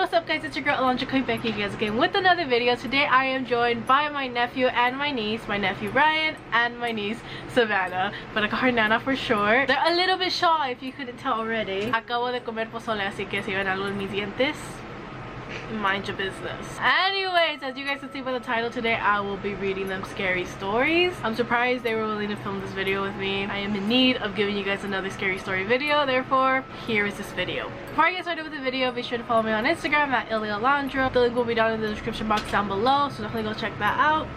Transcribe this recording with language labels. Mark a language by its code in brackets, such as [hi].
[en] up guys, it's your girl Alondra coming back again with another video. Today I am joined by my nephew and my niece, my nephew Brian and my niece Savannah, but I call her Nana for short. They're a little bit shy if you couldn't tell already. [es] Acabo de comer pozole, así que si ven algo en mis dientes, [en] mind your business. Anyways, as you guys can see by the title, today I will be reading them scary stories. I'm surprised they were willing to film this video with me. I am in need of giving you guys another scary story video, therefore here is this video. Before I get started with the video, be sure to follow me on Instagram at alondra. The link will be down in the description box down below, so definitely go check that out.